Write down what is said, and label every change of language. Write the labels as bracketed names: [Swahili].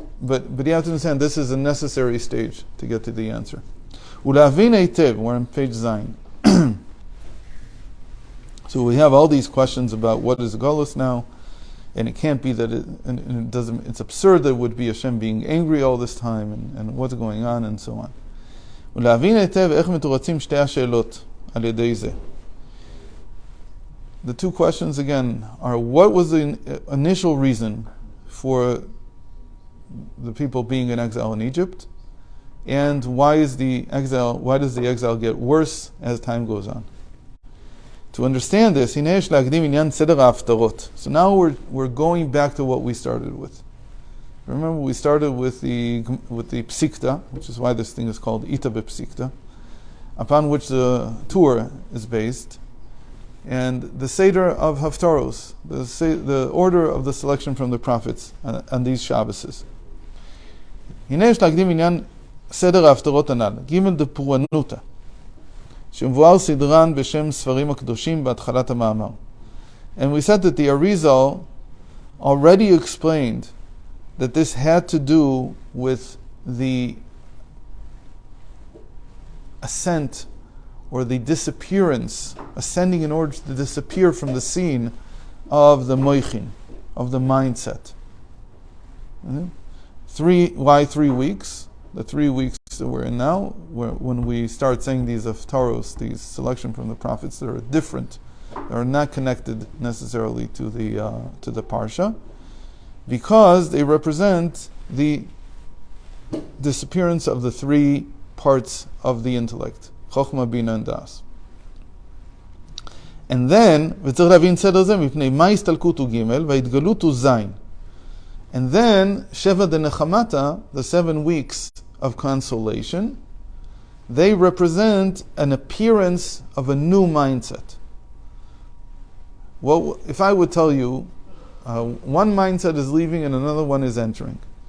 [English] But you have to understand this is a necessary stage to get to the answer. [Hebrew] Ulavin Eitev, [English] we're on page Zayin. So we have all these questions about what is Golus now, and it can't be that it doesn't. It's absurd that it would be Hashem being angry all this time, and what's going on, and so on. [Hebrew] ולהבין היטב איך מתורצים שתי השאלות על ידי זה. [English] The two questions again are, what was the initial reason for the people being in exile in Egypt, and why does the exile get worse as time goes on? To understand this, [Hebrew] הנה יש להקדים עניין סדר ההפטרות. [English] So now we're going back to what we started with. Remember, we started with the Psikta, which is why this thing is called Ita B'Psikta, upon which the tour is based, and the Seder of Haftaros, the order of the selection from the prophets on these Shabbases. [Hebrew] הנה יש להקדים עניין סדר ההפטרות הנ"ל, ג' דפורענותא, שמבואר סדרן בשם ספרים הקדושים בהתחלת המאמר. [English] And we said that the Arizal already explained that this had to do with the ascent or the disappearance, ascending in order to disappear from the scene of the moichin, of the mindset. Why 3 weeks? The 3 weeks that we're in now, when we start saying these Haftaros, these selection from the prophets that are different, that are not connected necessarily to the Parsha, because they represent the disappearance of the 3 parts of the intellect, Chokhmah, Bina, and Das. And then, [Hebrew] וצריך להבין סדר זה מפני מה הסתלקות הוא ג' וההתגלות הוא זין. [English] And then, Sheva de Nechamata, the 7 weeks of consolation, they represent an appearance of a new mindset. Well, if I would tell you, one mindset is leaving and another one is entering.